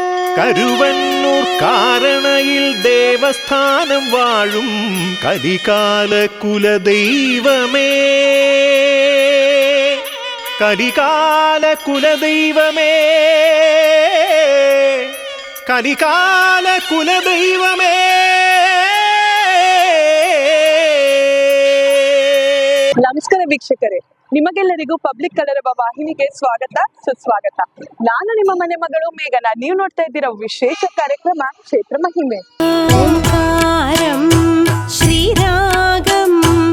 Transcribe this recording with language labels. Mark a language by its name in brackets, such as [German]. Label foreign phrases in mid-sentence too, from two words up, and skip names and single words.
[Malayalam] കരുവന്നൂർ കാരണയിൽ ദേവസ്ഥാനം വാഴും കലികാല കുലദൈവമേ, കലികാല കുലദൈവമേ, കലികാല കുലദൈവമേ. [Kannada] ನಮಸ್ಕಾರ ವೀಕ್ಷಕರೇ, ನಿಮಗೆಲ್ಲರಿಗೂ ಪಬ್ಲಿಕ್ ಕಲರವ ವಾಹಿನಿಗೆ ಸ್ವಾಗತ ಸುಸ್ವಾಗತ. ನಾನು ನಿಮ್ಮ ಮನೆ ಮಗಳು ಮೇಘನ. ನೀವು ನೋಡ್ತಾ ಇದ್ದೀರಾ ವಿಶೇಷ ಕಾರ್ಯಕ್ರಮ ಕ್ಷೇತ್ರ ಮಹಿಮೆ. [Malayalam] ഓംകാരം ശ്രീരാഗം